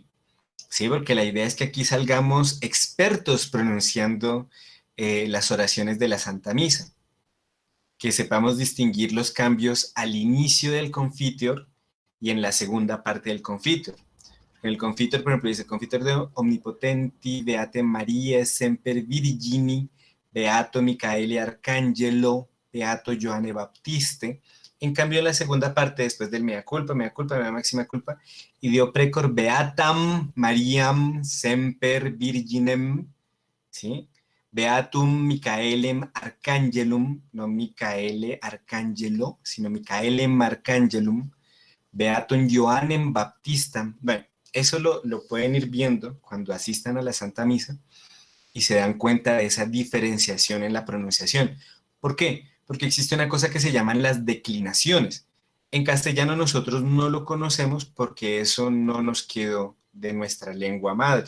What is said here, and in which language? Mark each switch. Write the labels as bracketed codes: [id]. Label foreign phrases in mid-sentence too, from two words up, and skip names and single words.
[es] Sí, porque la idea es que aquí salgamos expertos pronunciando las oraciones de la Santa Misa, que sepamos distinguir los cambios al inicio del Confiteor y en la segunda parte del Confiteor. En el Confiteor, por ejemplo, dice [la] Confiteor de Omnipotenti, Beate Maria, Semper Virgini, Beato Micaele Arcangelo, Beato Johanne Baptiste. [es] En cambio, en la segunda parte, después del [la] mea culpa, mea máxima culpa, y dio precor Beatam Mariam Semper Virginem, [es] ¿sí? [la] Beatum Micaelem Arcangelum, no Micaele Arcangelo, sino Micaelem Arcangelum, Beatum Johannem Baptistam. [es] Bueno, eso lo pueden ir viendo cuando asistan a la Santa Misa y se dan cuenta de esa diferenciación en la pronunciación. ¿Por qué? Porque existe una cosa que se llaman las declinaciones. En castellano nosotros no lo conocemos porque eso no nos quedó de nuestra lengua madre.